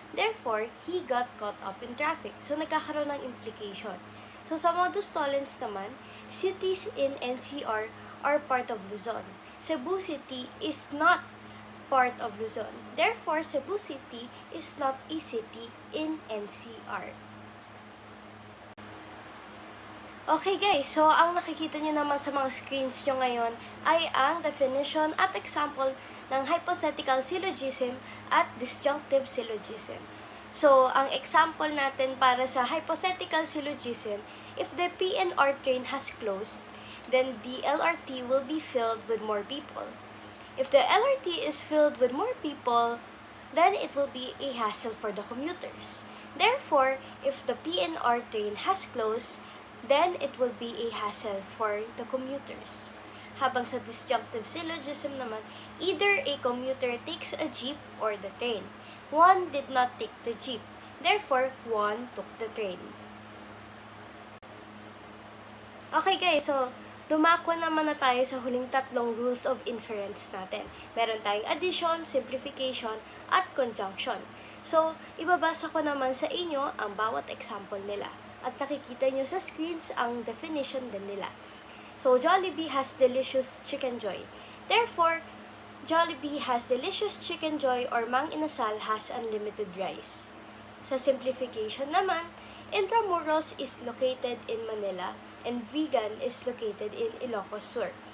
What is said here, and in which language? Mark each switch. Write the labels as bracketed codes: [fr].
[en] Therefore, he got caught up in traffic. So, [tl] nagkakaroon ng implication. [en] So, [tl] sa modus tollens naman, [en] cities in NCR are part of Luzon. Cebu City is not part of Luzon. Therefore, Cebu City is not a city in NCR. [tl] Okay guys, so ang nakikita nyo naman sa mga screens nyo ngayon ay ang definition at example ng hypothetical syllogism at disjunctive syllogism. [en] So, [tl] ang example natin para sa [en] hypothetical syllogism, if the PNR train has closed, then the LRT will be filled with more people. If the LRT is filled with more people, then it will be a hassle for the commuters. Therefore, if the PNR train has closed, then it will be a hassle for the commuters. [tl] Habang sa disjunctive syllogism naman, [en] either a commuter takes a jeep or the train. One did not take the jeep, therefore one took the train. [tl] Okay guys, so dumako naman na tayo sa huling tatlong rules of inference natin. Meron tayong addition, simplification, at conjunction. So, ibabasa ko naman sa inyo ang bawat example nila. At nakikita nyo sa screens ang definition din nila. [en] So, Jollibee has delicious chicken joy. Therefore, Jollibee has delicious chicken joy or Mang Inasal has unlimited rice. [tl] Sa simplification naman, [en] Intramuros is located in Manila and Vegan is located in Ilocos Sur.